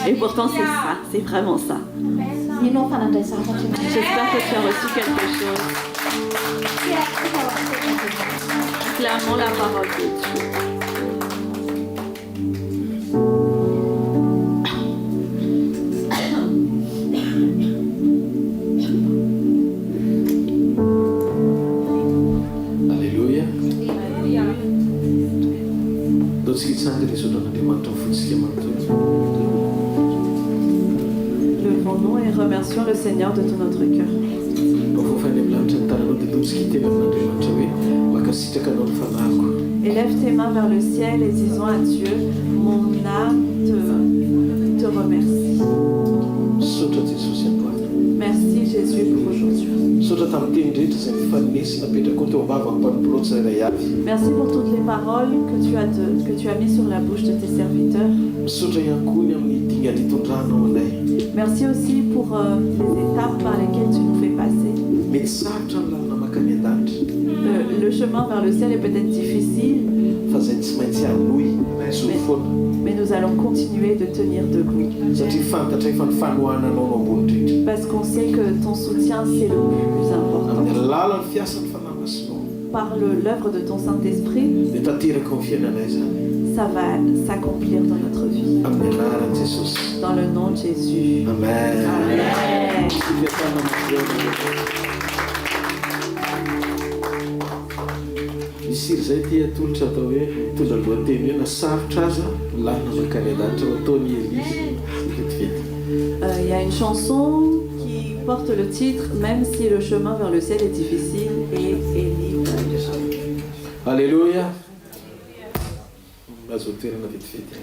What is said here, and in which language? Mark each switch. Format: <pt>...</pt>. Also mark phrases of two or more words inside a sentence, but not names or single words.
<fr>Et pourtant, c'est ça, c'est vraiment ça.</fr> <mg>inao fanandray zavatra</mg> <fr>J'espère que tu as reçu quelque chose. Clamons la parole de Dieu. Alléluia.</fr> <mg>Dotsika tsangana isoran'Andriamanitra fotsika manontolo.</mg> <fr>Levons-nous et remercions le Seigneur de tout notre cœur.</fr> <mg>Mafofany amin'ny lanitra ny tananao dia dotsika hiteny amin'Andriamanitra hoe makasitraka anao ny fanahiko.</mg> <fr>Élève tes mains vers le ciel et disons à Dieu, mon âme te remercie.</fr> <mg>Saotra Jesosy androany.</mg> <fr>Merci Jésus pour aujourd'hui.</fr> <mg>Saotra tamin'ny teny rehetra izay nifaninesi napetraka ao teo ambavany mpanomporony tsirairay avy.</mg> <fr>Merci pour toutes les paroles que tu as mis sur la bouche de tes serviteurs.</fr> <mg>Misaotra ihany koa ny amin'ny dingana hitondranao anay.</mg> <fr>Merci aussi pour les étapes par lesquelles tu nous fais passer.</fr> <mg>Mety sarotra ny lalana makany an-danitra.</mg> <fr>Le chemin vers le ciel est peut-être difficile,</fr> <mg>Fa zay tsy maintsy aloy zo foana.</mg> <fr>mais nous allons continuer de tenir debout.</fr> <mg>Satria fantatra efa ny fanohananao no ambony indrindra.</mg> <fr>Parce qu'on sait que ton soutien, c'est le plus important.</fr> <mg>Amin'ny alalan'ny fiasan'ny fanamasinao.</mg> <fr>par l'œuvre de ton Saint-Esprit,</fr> <mg>dia tanteraka ny fiainanay zany</mg> <fr>ça va s'accomplir dans notre vie.</fr> <mg>amin'ny anaran'i Jesosy.</mg> <fr>Dans le nom de Jésus. Amen. Amen.</fr> <mg>Misy iry zay ty atolotra atao hoe mitondra lohateny hoe nasarotra aza lana makany an-danitra ataony Élie vetivety.</mg> <fr>Il y a une chanson qui porte le titre Même si le chemin vers le ciel est difficile et Élie. Alléluia.</fr> <mg>Azo toerana vetivety.</mg>